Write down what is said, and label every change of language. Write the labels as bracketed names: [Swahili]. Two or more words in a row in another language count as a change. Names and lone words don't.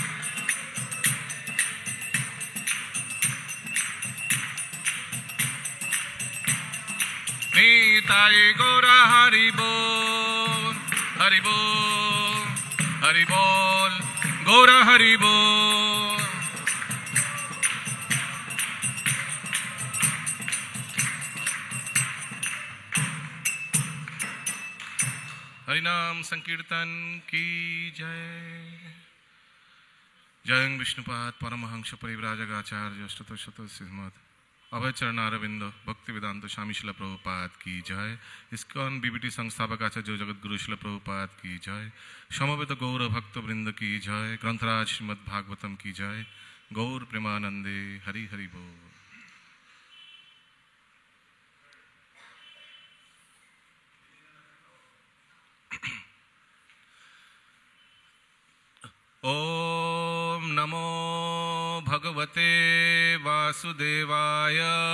[Bangla] নিতাই গৌরা হরি বল হরি বল হরি বল গৌরা হরি বল [Hindi] हरिनाम संकीर्तन की जय। जय विष्णुपाद परमहंस परिव्राजकाचार्य अष्टोत्तर श्रीमद अभय चरणारविंद भक्ति वेदांत स्वामी शिला प्रभुपाद की जय। इस्कॉन बीबीटी संस्थापक आचार्य जगत गुरु शिला प्रभुपाद की जय। समवेत गौर भक्त वृंद की जय। ग्रंथराज श्रीमद् भागवतम की जय। गौर प्रेमानंदे हरि हरि बोल। [Sanskrit] ओम नमो भगवते वासुदेवाय।